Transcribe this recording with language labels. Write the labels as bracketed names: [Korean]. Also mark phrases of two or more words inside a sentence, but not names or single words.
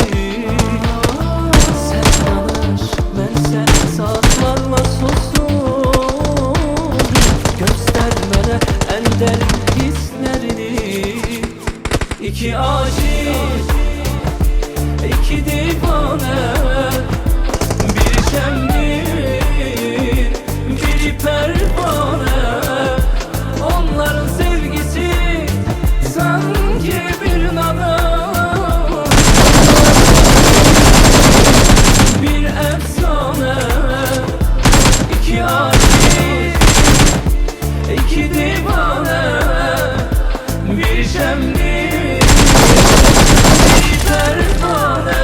[Azerbaijani] Sən danış, mən sən saatlarla susum, göstər mənə ən dərin hisslərini. İki aşiq, iki divanə, bir şəmdir, biri pərvanə. Onların sevgisi sanki bir nada, bir efsane. [Turkish] İki aşık, iki divane, bir şemdir, bir pervane.